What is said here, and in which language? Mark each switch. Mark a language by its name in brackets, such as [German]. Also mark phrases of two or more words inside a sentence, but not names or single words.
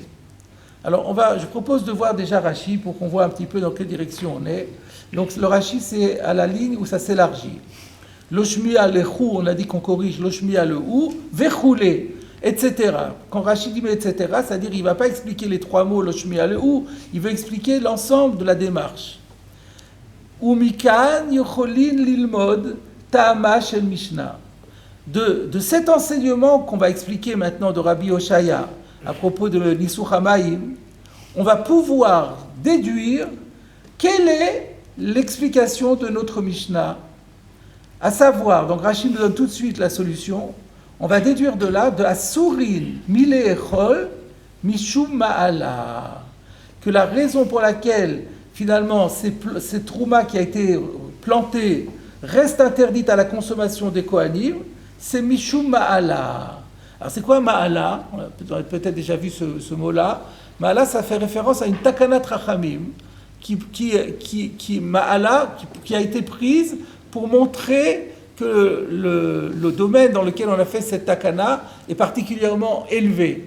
[French] Alors je propose de voir déjà Rashi pour qu'on voit un petit peu dans quelle direction on est. Donc le Rashi c'est à la ligne où ça s'élargit. [Hebrew] לא שמיע להו, [French] on a dit qu'on corrige [Hebrew] לא שמיע להו, [French] vechoulé, etc. Quand Rashi dit etc., c'est-à-dire il ne va pas expliquer les trois mots [Hebrew] לא שמיע להו, [French] il veut expliquer l'ensemble de la démarche. [Hebrew] ומכאן יכולין ללמוד טעמה של משנה. [French] De cet enseignement qu'on va expliquer maintenant de Rabbi Oshaya à propos de [Hebrew] ניסוך המים, [French] on va pouvoir déduire quelle est l'explication de notre Mishnah. À savoir, donc Rashi nous donne tout de suite la solution, on va déduire de là, de [Hebrew] אסורין מלאכול משום מעלה, [French] que la raison pour laquelle finalement cette trouma qui a été plantée reste interdite à la consommation des Kohanim, c'est [Hebrew] משום מעלה. [French] Alors c'est quoi ma'ala? On a peut-être déjà vu ce mot-là. Ma'ala, ça fait référence à une [Hebrew] תקנת רחמים [French] qui a été prise pour montrer que le domaine dans lequel on a fait cette takana est particulièrement élevé.